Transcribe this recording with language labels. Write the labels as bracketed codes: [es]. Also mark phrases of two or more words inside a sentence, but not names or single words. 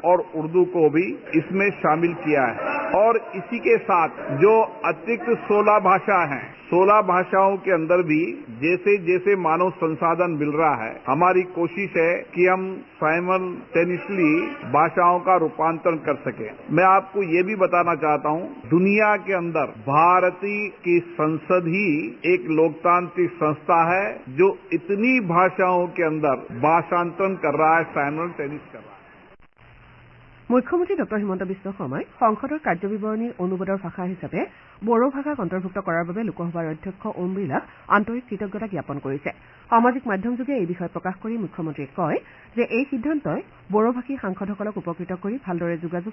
[hi] और उर्दू को भी इसमें शामिल किया है और इसी के साथ जो अतिरिक्त 16 भाषा हैं 16 भाषाओं के अंदर भी जैसे जैसे मानव संसाधन मिल रहा है हमारी कोशिश है कि हम साइमल्टेनियसली भाषाओं का रूपांतरण कर सके मैं आपको ये भी बताना चाहता हूँ दुनिया के अंदर भारतीय की संसद ही एक लोकतांत्रिक संस्था है जो इतनी भाषाओं के अंदर भाषांतरण कर रहा है साइमल्टेनियस कर रहा है [as] মুখ্যমন্ত্ৰী ডঃ হিমন্ত বিশ্ব শৰ্মাই সংসদৰ কাৰ্যবিৱৰণীৰ অনুবাদৰ ভাষা হিচাপে বড়ো ভাষাক অন্তৰ্ভুক্ত কৰাৰ বাবে লোকসভাৰ অধ্যক্ষ ওম বিৰলাক আন্তৰিক কৃতজ্ঞতা জ্ঞাপন কৰিছে সামাজিক মাধ্যমযোগে এই বিষয়ে প্ৰকাশ কৰি মুখ্যমন্ত্ৰীয়ে কয় যে এই সিদ্ধান্তই বড়োভাষী সাংসদসকলক উপকৃত কৰি ভালদৰে যোগাযোগ